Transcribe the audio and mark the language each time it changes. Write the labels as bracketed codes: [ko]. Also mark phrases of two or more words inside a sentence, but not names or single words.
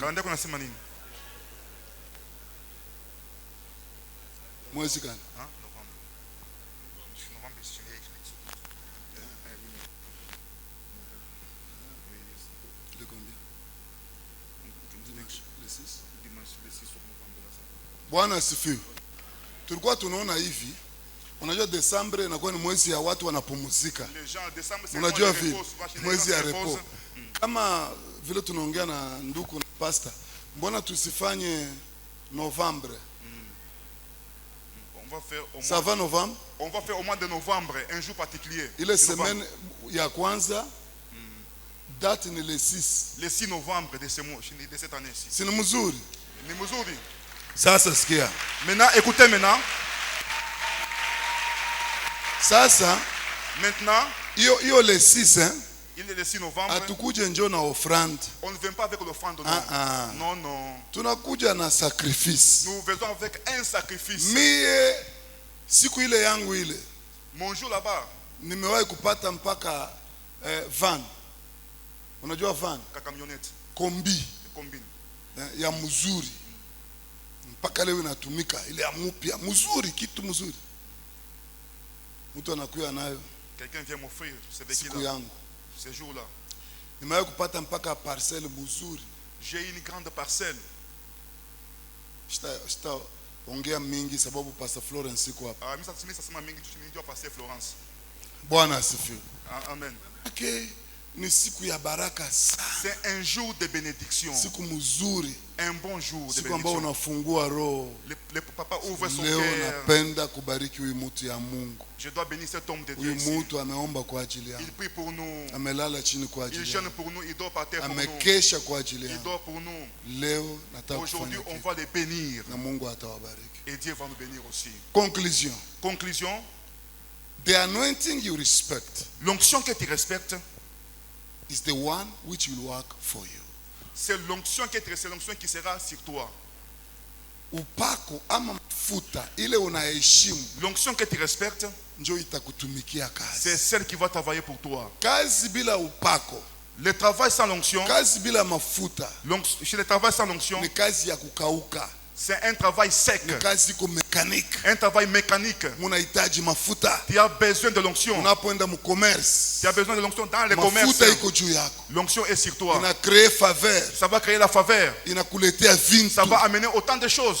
[sw] Calendrier yako nasema nini? Mwezi gani? Bwana asifiwe. Tulikuwa tunaona hivi. Unajua Desemba inakuwa ni mwezi ya watu wanapumzika. Unajua vile mwezi ya repo. Kama vile tunaongea na ndugu na pastor, mbona tusifanye Novembre? [fr] Ça va novembre? On va faire au mois de novembre un jour particulier. [sw] Ile semaine ya kwanza date ni le 6. [fr] Le 6 novembre de ce mois, de cette année-ci. C'est [sw] mzuri. Ni mzuri. Sasa sikia. [fr] Maintenant écoutez maintenant. [sw] Sasa [fr] maintenant [sw] hiyo le 6 hein? [fr] Il est le 6 novembre. [sw] Atukuje njoo na offrande. [fr] On ne vient pas avec l'offrande non. Non. [sw] Tunakuja na sacrifice. [fr] Nous venons avec un sacrifice. [sw] Mie siku ile yangu ile. [fr] Mon jour là-bas. [sw] Nimewahi kupata mpaka van. Unajua van? [fr] Camionnette. [sw] Kombi. Ya mzuri. Mpaka leo inatumika ile ya mpya mzuri, kitu mzuri. Mtu anakuja nayo. [fr] Quelqu'un vient m'offrir ce véhicule là. Ce jour-là. [sw] Nimewahi kupata mpaka parcelle mzuri. [fr] J'ai une grande parcelle. [sw] Ongea mingi sababu Pastor Florence iko hapa. Mimi sasa mingi tunijua Pastor Florence. Bwana asifiwe. Amen. Okay. Ni siku ya baraka sana. [fr] C'est un jour de bénédiction. [sw] Siku mzuri. [fr] Un bon jour de bénédiction. [sw] Siku ambao unafungua roho. [fr] Le papa ouvre son [sw] leo [fr] cœur. [sw] Napenda kubariki huyu mtu ya Mungu. [fr] Je dois bénir cet homme de Dieu. [sw] Huyu mtu ameomba kwa ajili yangu. [fr] Il prie pour nous. [sw] Amelala chini kwa ajili yangu. [fr] Il jeûne pour nous, il dort par terre pour nous. [sw] Amekesha kwa ajili yangu. [fr] Il dort pour nous. [sw] Leo nataka [fr] aujourd'hui on va les bénir. [sw] Na Mungu atawabariki. [fr] Et Dieu va nous bénir aussi. Conclusion. Conclusion. [en] The anointing you respect. [fr] L'onction que tu respectes [en] is the one which will work for you. [fr] C'est l'onction qui sera sur toi. [sw] Upako ama mafuta ile unaheshimu. [fr] L'onction que tu respectes [sw] njoo itakutumikia kazi. [fr] C'est celle qui va travailler pour toi. [sw] Kazi bila upako. [fr] Le travail sans l'onction. [sw] Kazi bila mafuta. [fr] Le travail sans l'onction. [sw] Ni kazi ya kukauka. [fr] C'est un travail sec. Un travail mécanique. Tu as besoin de l'onction. Tu as besoin de l'onction dans le commerce. L'onction est sur toi. Ça va créer la faveur. Ça va amener autant de choses.